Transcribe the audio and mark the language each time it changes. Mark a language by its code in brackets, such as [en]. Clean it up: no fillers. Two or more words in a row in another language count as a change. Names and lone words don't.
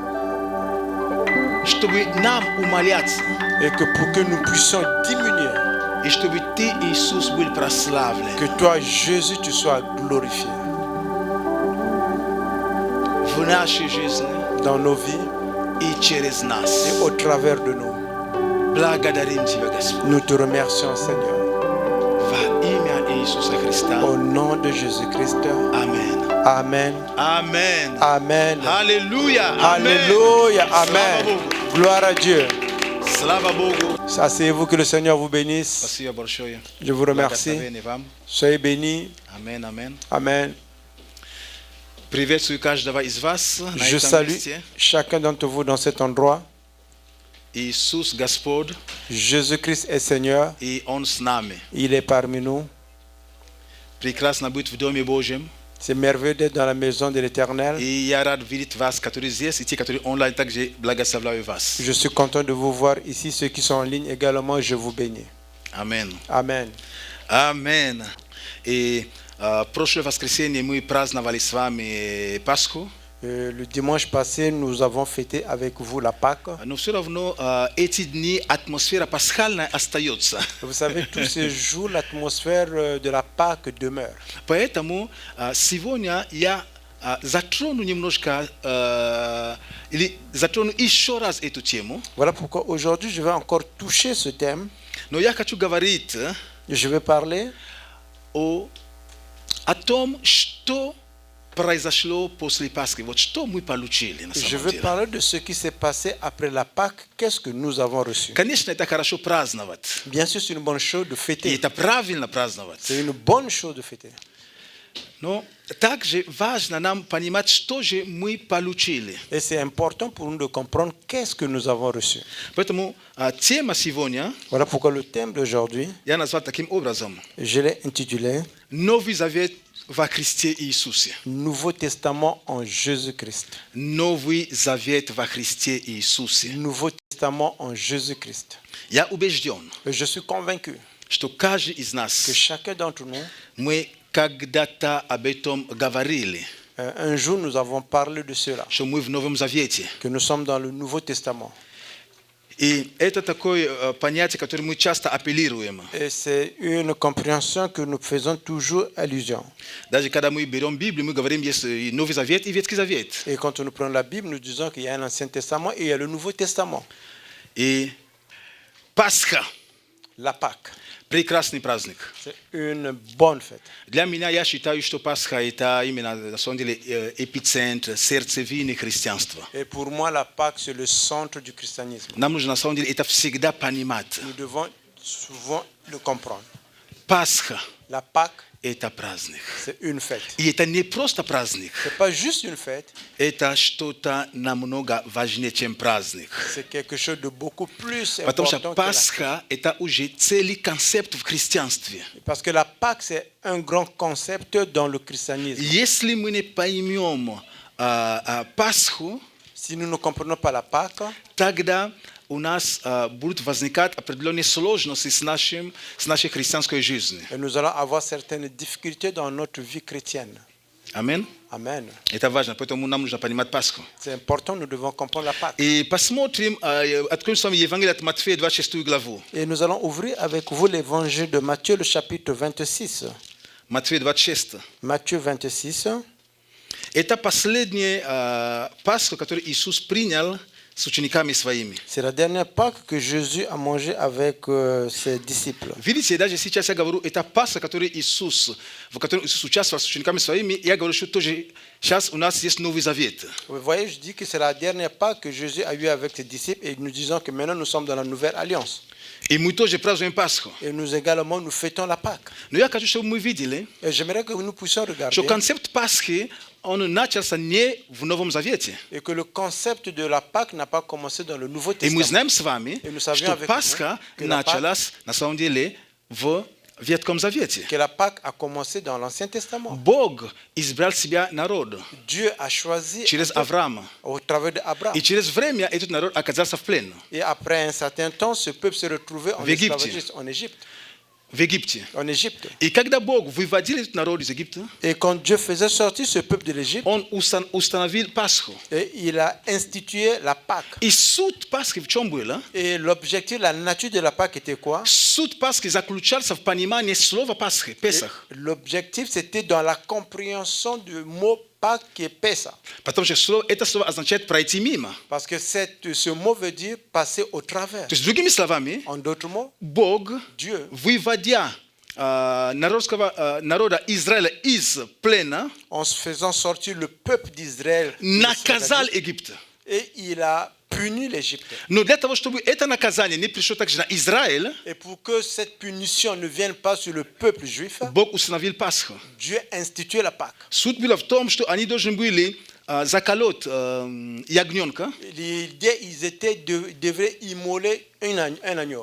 [fr] Et que pour que nous puissions diminuer, que toi Jésus tu sois glorifié dans nos vies et au travers de nous. Nous te remercions Seigneur. Au nom de Jésus-Christ. Amen. Amen. Amen. Amen. Alléluia. Alléluia. Amen. [ru] Slava [fr] Gloire à Dieu. [ru] Богу. Слава Богу. [fr] Asseyez-vous, que le Seigneur vous bénisse. Pasiya barshoya. Je vous remercie. Soyez bénis. Amen, amen. Amen. [ru] Приветствую каждого из вас на [fr] Je [ru] этом [fr] salue [ru] месте. [fr] chacun d'entre vous dans cet endroit. [ru] Иисус Господь, [fr] Jésus-Christ est Seigneur. [ru] и Он с нами. [fr] Il est parmi nous. [ru] Прекрасно быть в Доме Божьем. [fr] C'est merveilleux d'être dans la maison de l'Éternel. [ru] И я рад видеть вас, которые здесь, и те, которые онлайн, также благословляю вас. [fr] Je suis content de vous voir ici. Ceux qui sont en ligne également, je vous bénis. [ru] Амен. [fr] Amen. [ru] Амен. И прошлое воскресенье мы праздновали с вами Пасху. [fr] Le dimanche passé, nous avons fêté avec vous la Pâque. [ru] Но все равно эти дни атмосфера пасхальная остается. [fr] Vous savez, tous ces jours, l'atmosphère de la Pâque demeure. [ru] Поэтому сегодня я затрону немножко или затрону еще раз эту тему. [fr] Voilà pourquoi aujourd'hui, je vais encore toucher ce thème. [ru] Но я хочу говорить [fr] Je vais parler [ru] о том, что произошло после Пасхи. Вот что мы получили на [fr] Je [ru] самом [fr] vais [ru] деле. [fr] parler de ce qui s'est passé après la Pâque. Qu'est-ce que nous avons reçu? [ru] Конечно, это хорошо праздновать. [fr] Bien sûr, c'est une bonne chose de [ru] И [fr] fêter. [ru] это правильно праздновать. [fr] C'est une bonne chose de fêter. [ru] Но также важно нам понимать, что же мы получили. [fr] Et c'est important pour nous de comprendre qu'est-ce que nous avons reçu. [ru] Поэтому тема сегодня [fr] Voilà pourquoi le thème d'aujourd'hui, [ru] я назвал таким образом. [fr] je l'ai intitulé [ru] Новый Завет во Христе Иисусе. [fr] Nouveau Testament en Jésus-Christ. [ru] Новый Завет во Христе Иисусе. [fr] Nouveau Testament en Jésus-Christ. [ru] Я убежден, [fr] Et je suis convaincu [ru] что каждый из [fr] que [ru] нас, [fr] chacun d'entre nous, [ru] мы когда-то об этом говорили, [fr] un jour nous avons parlé de cela, [ru] что мы в Новом Завете. [fr] que nous sommes dans le Nouveau Testament. [ru] И это такое понятие, которое мы часто апеллируем. [fr] Et c'est une compréhension que nous faisons toujours allusion. [ru] Даже когда мы берем Библию, мы говорим, есть Новый Завет и Ветхий Завет. [fr] Et quand nous prenons la Bible, nous disons qu'il y a un Ancien Testament et il y a le Nouveau Testament. [ru] И Пасха, [fr] La Pâque, [ru] прекрасный праздник. [fr] c'est une bonne fête. [ru] Для меня, я считаю, что Пасха это именно, на самом деле, эпицентр, сердцевины христианства. [fr] Et pour moi, la Pâque, c'est le centre du christianisme. [ru] Нам нужно, на самом деле, это всегда понимать. [fr] Nous devons souvent le comprendre. [ru] Пасха [fr] La Pâque, – [ru] это праздник. [fr] c'est une fête. [ru] И это не просто праздник. [fr] Ce n'est pas juste une fête, [ru] Это что-то намного важнее, чем праздник. [fr] c'est quelque chose de beaucoup plus [ru] Потому что [fr] important que la fête. [ru] Пасха – это уже целый концепт в христианстве. [fr] Parce que la Pâque, c'est un grand concept dans le christianisme. [ru] Если мы не поймем Пасху, [fr] Si nous ne comprenons pas la Pâque, [ru] тогда у нас будут возникать определенные сложности с нашей христианской жизнью. [fr] nous allons avoir certaines difficultés dans notre vie chrétienne. [ru] Аминь. [fr] Amen. [ru] Это важно, поэтому нам нужно понимать Пасху. [fr] C'est important, nous devons comprendre la Pâque. [ru] И посмотрим, откроем с вами Евангелие от Матфея, 26 главу. [fr] Et nous allons ouvrir avec vous l'évangile de Matthieu, le chapitre 26. [ru] Матфея 26. [fr] Matthieu 26. [ru] Это последняя Пасха, которую Иисус принял с учениками своими. [fr] C'est la dernière Pâque que Jésus a mangé avec ses disciples. [ru] Видите, даже сейчас я говорю, это Пасха, в которой Иисус участвовал с учениками своими, я говорю, что тоже сейчас у нас есть Новый Завет. [fr] Vous voyez, je dis que c'est la dernière Pâque que Jésus a eue avec ses disciples et nous disons que maintenant nous sommes dans la nouvelle alliance. [ru] И мы тоже празднуем Пасху. [fr] Et nous également, nous fêtons la Pâque. [ru] Но я хочу, чтобы мы видели, [fr] Et j'aimerais que nous puissions regarder [ru] что концепт Пасхи, он начался не в Новом Завете. [fr] et que le concept de la Pâque n'a pas commencé dans le Nouveau [ru] И мы [fr] Testament. [ru] знаем с вами, И мы savions что [fr] avec [ru] Пасха [fr] vous que la Pâque- [ru] началась на самом деле в Ветхом Завете. [fr] Que la Pâque a commencé dans l'Ancien Testament. [ru] Бог избрал себя народ [fr] Dieu a choisi [ru] через Авраама. [fr] au travers d'Abraham. [ru] И через время этот народ оказался в плен [fr] Et après un certain temps, ce peuple s'est retrouvé en [ru] В Египте. [fr] esclavagisme en Égypte. [ru] в Египте. [fr] En Égypte. [ru] И когда Бог выводил этот народ из Египта, [fr] Et quand Dieu faisait sortir ce peuple de l'Égypte, [ru] Он установил Пасху. [fr] et il a institué la Pâque. [ru] И суть Пасхи в чем было? [fr] Et l'objectif, la nature de la Pâque était quoi? [ru] Суть Пасхи заключался в понимании слова Пасхи, [fr] Et [ru] Песах. [fr] l'objectif, c'était dans la compréhension du mot Pâque qui est Pessa. [ru] Потому что это слово означает пройти мимо. [fr] Parce que ce mot veut dire passer au travers. [ru] То есть, другими словами, [fr] En d'autres mots, [ru] Бог, [fr] Dieu, [ru] выводя народа Израиль из плена [fr] en faisant sortir le peuple d'Israël [ru] nakazal Égypte. [fr] et il a puni l'Égypte. [ru] No для того, чтобы это наказание не пришло также на Израиль, [fr] Et pour que cette punition ne vienne pas sur le peuple juif, [ru] Бог установил Пасху. [fr] Dieu a institué la Pâque. [ru] Суть была в том, что они должны были заколоть ягненка [fr] L'idée, devraient immoler un agneau.